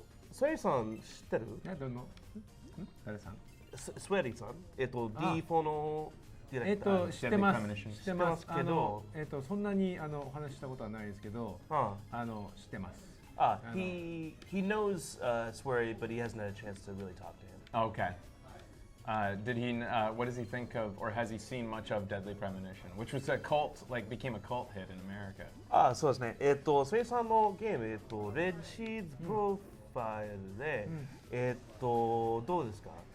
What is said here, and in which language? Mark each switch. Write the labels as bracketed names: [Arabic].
[Japanese] スウェリさん知ってる？ [English] I don't know. [Japanese] 誰さん？スウェリさんD4 のディレクター。知ってます。 [English] Deadly Premonition [Japanese] 知ってます。知ってますけどそんなにお話ししたことはないですけど、知ってます。 [English] he knows Swery, but he hasn't had a chance to really talk to him. Okay. Did he? What does he think of, or has he seen much of Deadly Premonition, which was a cult, like became a cult hit in America? [Japanese] そうですね。スウェリさんのゲーム、レッドシーズプロファイルで、どうですか？